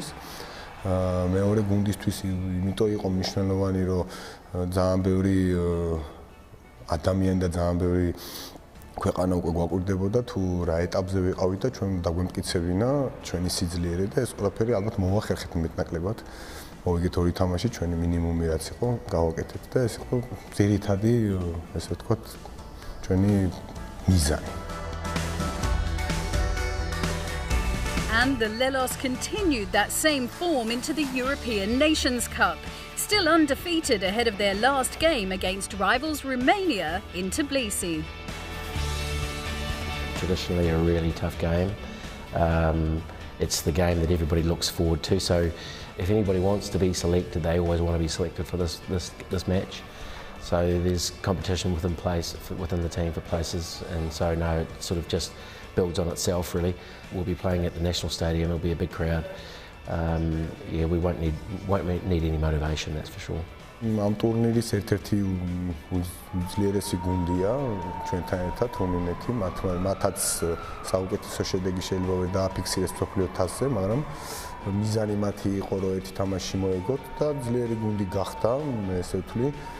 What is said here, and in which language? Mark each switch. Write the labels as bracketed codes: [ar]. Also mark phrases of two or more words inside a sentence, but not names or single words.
[ka] მეორე გუნდისთვის იმიტომ იყო მნიშვნელოვანი, რომ ძალიან ბევრი ადამიანი და ძალიან ბევრი ქვეყანა უკვე გვაკვირდებოდა თუ რა ეტაპზე ვიყავით და ჩვენ დაგვემტკიცებინა ჩვენი სიძლიერე და ეს ყველაფერი ალბათ მოვახერხეთ მეტნაკლებად. მოვიგეთ ორი თამაში, ჩვენი მინიმუმი რაც იყო, გავაკეთეთ და ეს იყო ძირითადი, ესე ვთქვათ, ჩვენი მიზანი. [en] And the Lelos continued that same form into the European Nations Cup, still undefeated ahead of their last game against rivals Romania in Tbilisi. Traditionally a really tough game. It's the game that everybody looks forward to, so if anybody wants to be selected, they always want to be selected for this match. So there's competition within the team for places, and so no, it sort of just builds on itself really. We'll be playing at the National Stadium, it'll be a big crowd. Yeah, we won't need any motivation, that's for sure. [ka] ამ ტურნირის ერთ-ერთი უძლიერესი გუნდია ჩვენთან ერთად რუმინეთი, მათაც საუკეთესო შედეგი შეიძლება ვერ დააფიქსირეს მსოფლიო თასზე, მაგრამ მიზანი მათი იყო რომ ერთი თამაში მოეგოთ და ძლიერი გუნდი გახდა, ესე ვთვლი.